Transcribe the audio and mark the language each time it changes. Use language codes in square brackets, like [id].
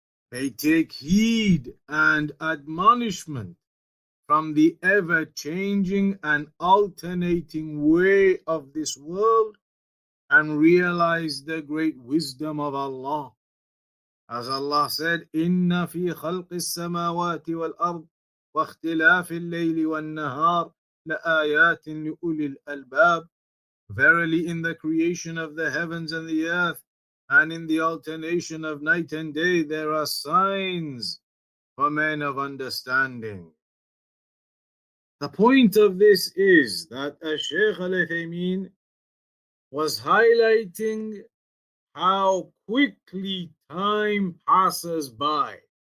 [en] They take heed and admonishment from the ever-changing and alternating way of this world and realize the great wisdom of Allah. As Allah said, [ar] إِنَّ فِي خَلْقِ السَّمَاوَاتِ وَالْأَرْضِ وَاخْتِلَافِ اللَّيْلِ وَالنَّهَارِ لَآيَاتٍ لِأُولِي الْأَلْبَابِ. [en] Verily, in the creation of the heavens and the earth, and in the alternation of night and day, there are signs for men of understanding. The point of this is that Shaykh Al-Uthaymeen was highlighting how quickly time passes by.